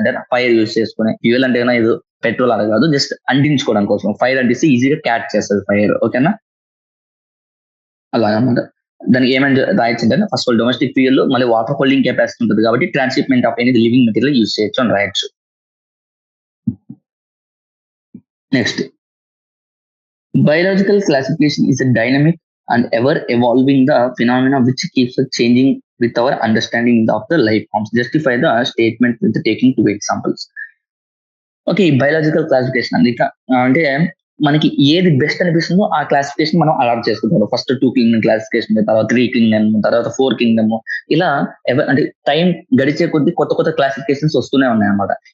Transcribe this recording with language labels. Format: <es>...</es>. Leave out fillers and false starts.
<te>అంటే fire use చేసుకుని, fuel అంటే ఇది పెట్రోల్ అలా కాదు, జస్ట్ అంటించుకోవడం కోసం. ఫైర్ అంటిస్తే ఈజీగా క్యాచ్ చేస్తుంది ఫైర్. ఓకేనా, అలా అనమాట. దానికి ఏమైనా రాయొచ్చు అంటే ఫస్ట్ ఆల్ డొమెస్టిక్ ఫ్యూయల్, మళ్ళీ వాటర్ హోల్డింగ్ కెపాసిటీ ఉంటుంది కాబట్టి transshipment of any living material use చేయొచ్చు అని రాయొచ్చు.</te> <en>Next, biological classification is a dynamic and ever evolving the phenomena which keeps changing with our understanding of the life forms. Justify the statement with taking two examples. Okay, biological classification</en> <te>అంటే మనకి ఏది best అనిపిస్తుందో ఆ classification మనం adapt చేసుకుంటాం. First 2 Kingdom classification, తర్వాత 3 Kingdom, తర్వాత 4 Kingdom. ఇలా అంటే టైం గడిచే కొద్ది కొత్త క్లాసిఫికేషన్స్ వస్తూనే ఉన్నాయి అన్నమాట.</te>